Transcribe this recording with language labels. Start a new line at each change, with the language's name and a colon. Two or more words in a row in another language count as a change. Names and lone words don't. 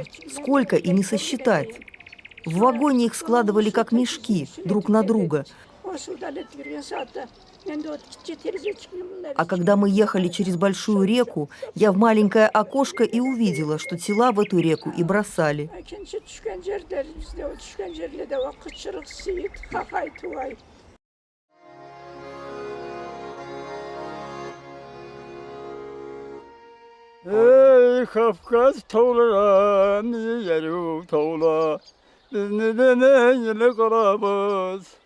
Russian: Сколько и не сосчитать. В вагоне их складывали как мешки, друг на друга. А когда мы ехали через большую реку, я в маленькое окошко и увидела, что тела в эту реку и бросали.
Crimean Tatar: Ey Kafkas tağlara, yerim tağla, biz nedene yine karabız.